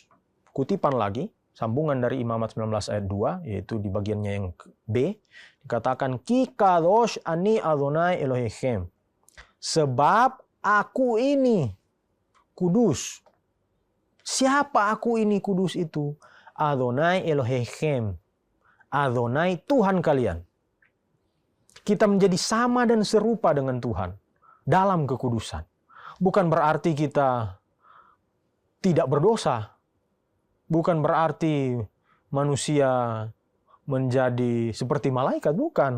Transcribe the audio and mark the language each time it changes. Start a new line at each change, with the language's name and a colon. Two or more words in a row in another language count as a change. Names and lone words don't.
Indonesian: Kutipan lagi, sambungan dari Imamat 19 ayat 2, yaitu di bagiannya yang B, dikatakan,
Hebrew: כי קדוש אני אדוני אלוהיכם.
Indonesian: Sebab aku ini kudus. Siapa aku ini kudus itu?
Hebrew: אדוני אלוהיכם.
Indonesian: Adonai Tuhan kalian. Kita menjadi sama dan serupa dengan Tuhan dalam kekudusan. Bukan berarti kita tidak berdosa. Bukan berarti manusia menjadi seperti malaikat, bukan.